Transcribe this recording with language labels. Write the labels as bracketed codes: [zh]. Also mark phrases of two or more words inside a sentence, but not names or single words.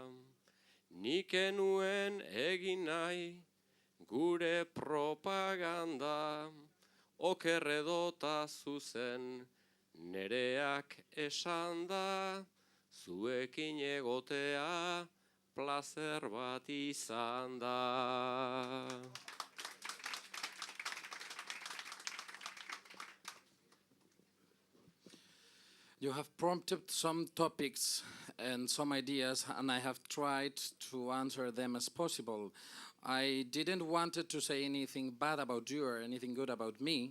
[eu] Nik enuen egin nahi, gure propaganda, okerredota zuzen, nereak esan da, zuekin egotea, placer bat izan da. [en] You have prompted some topics and some ideas, and I have tried to answer them as possible. I didn't wanted to say anything bad about you or anything good about me.